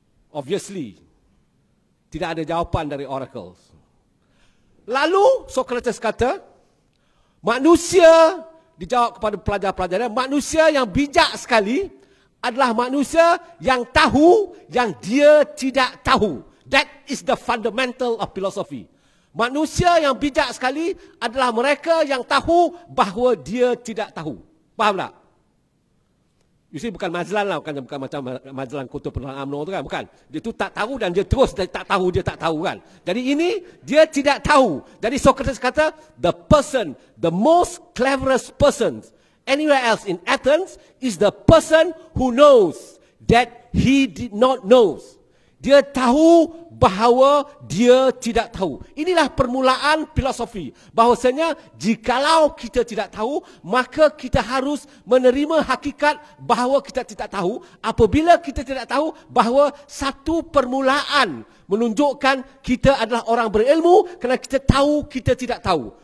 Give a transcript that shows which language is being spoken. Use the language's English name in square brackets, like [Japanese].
[Malay] Obviously, tidak ada jawapan dari oracle. Lalu Socrates kata, manusia, dijawab kepada pelajar-pelajarnya, manusia yang bijak sekali adalah manusia yang tahu yang dia tidak tahu. [English] That is the fundamental of philosophy. [Malay] Manusia yang bijak sekali adalah mereka yang tahu bahawa dia tidak tahu. Faham tak? [English] You see, [Malay] bukan Mazlan lah, bukan macam Mazlan Kota Penerangan UMNO tu kan, bukan. Dia tu tak tahu dan dia terus tak tahu, dia tak tahu kan. Jadi ini, dia tidak tahu. Jadi Socrates kata, [English] the person, the most cleverest person anywhere else in Athens is the person who knows that he did not know. [Malay] Dia tahu bahawa dia tidak tahu. Inilah permulaan filosofi. Bahawasanya jikalau kita tidak tahu, maka kita harus menerima hakikat bahawa kita tidak tahu. Apabila kita tidak tahu, bahawa satu permulaan menunjukkan kita adalah orang berilmu kerana kita tahu kita tidak tahu.